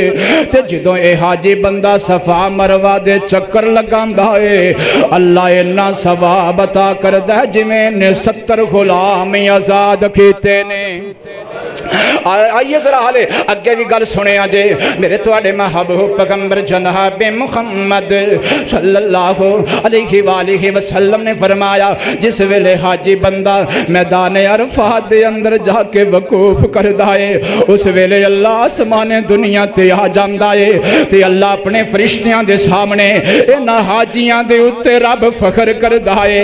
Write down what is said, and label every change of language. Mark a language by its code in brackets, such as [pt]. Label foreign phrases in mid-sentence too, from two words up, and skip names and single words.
[pa] تے جدوں ایہ حاجی بندہ صفا مروہ دے چکر لگاندا ہے، اللہ انا ثواب عطا کردا ہے جیویں نے 70 غلام آزاد کیتے نے. آئیے ذرا ہالے اگے بھی گل سنے جے میرے تہاڈے محبوب پیغمبر جناب محمد [ar] صلى الله عليه وآله وسلم [pa] نے فرمایا جس ویلے حاجی بندہ میدان عرفات دے اندر جاکے وقوف کردا ہے، اس ویلے اللہ آسمانے دنیا تے آ جاندا ہے تے اللہ اپنے فرشتیاں دے سامنے انہاں حاجیاں دے اتے رب فخر کردا ہے.